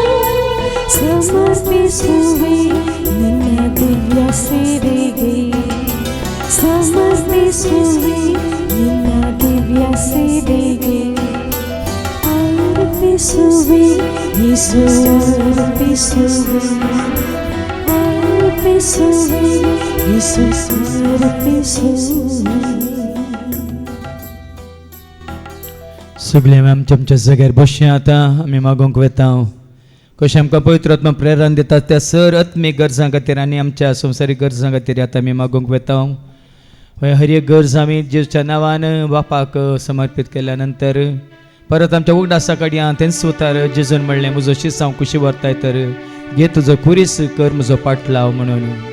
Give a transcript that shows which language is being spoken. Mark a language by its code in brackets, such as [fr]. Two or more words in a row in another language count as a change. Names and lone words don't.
[kn] ಸಮರ್ಪಿಸುವೆ ನಿನ್ನ ದಿವ್ಯ ಸೇವೆಗೆ ಸಮರ್ಪಿಸುವೆ ನಿನ್ನ ದಿವ್ಯ ಸೇವೆಗೆ ಅರ್ಪಿಸುವೆ ಯೇಸು ಅರ್ಪಿಸುವೆ अर्पिಸುವೆ ಯೇಸು अर्पिಸುವೆ [kok] सगळे आमच्या आमच्या जाग्यार बसया आता आमी मागोवंक वेता कशें आमकां पवित्र आत्मा प्रेरण दिता त्या सर आत्मीक गरजां खातीर आनी आमच्या संवसारीक गरजां खातीर आतां आमी मागोवंक वेता हर एक गरज आमी जेवच्या नांवान बापाक समर्पीत केल्या नंतर परत आमच्या उगडा सकाळी तेंच सुतार जेजून म्हणलें म्हजो शीस हांव कुशी व्हरताय तर घे तुजो कुरीस कर म्हजो पाटलाव म्हणून